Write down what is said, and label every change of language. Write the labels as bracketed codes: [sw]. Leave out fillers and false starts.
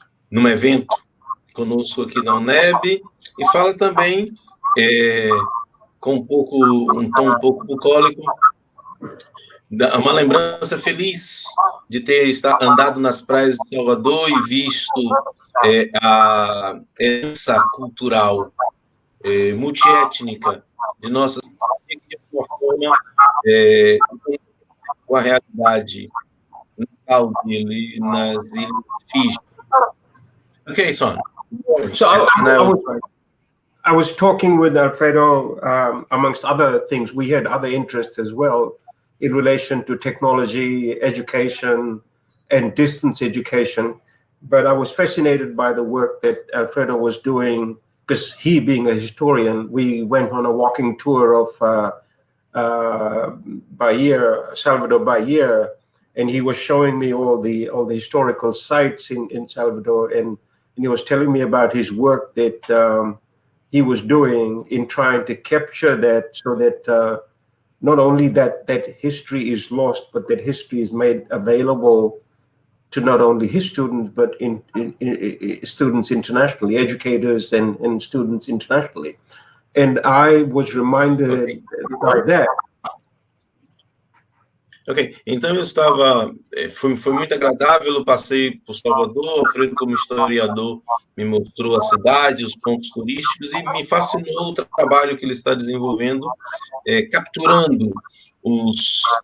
[pt] num evento conosco aqui na UNEB, e fala também, com um tom um pouco bucólico, uma lembrança feliz de ter andado nas praias de Salvador e visto a herança cultural multiétnica de nossa cidade, que de alguma forma com a realidade natal dele nas Ilhas Fiji. [en] Okay, Son. So I was talking with Alfredo, amongst other things. We had other interests as well in relation to technology, education, and distance education. But I was fascinated by the work that Alfredo was doing, because he, being a historian, we went on a walking tour of Salvador Bahia, and he was showing me all the historical sites in Salvador, and he was telling me about his work that he was doing in trying to capture that, so that not only that history is lost, but that history is made available to not only his students, but in students internationally, educators and students internationally. And I was reminded by that. [pt] Ok, então eu estava, foi muito agradável, eu passei por Salvador, Alfredo, como historiador, me mostrou a cidade, os pontos turísticos, e me fascinou o trabalho que ele está desenvolvendo, capturando os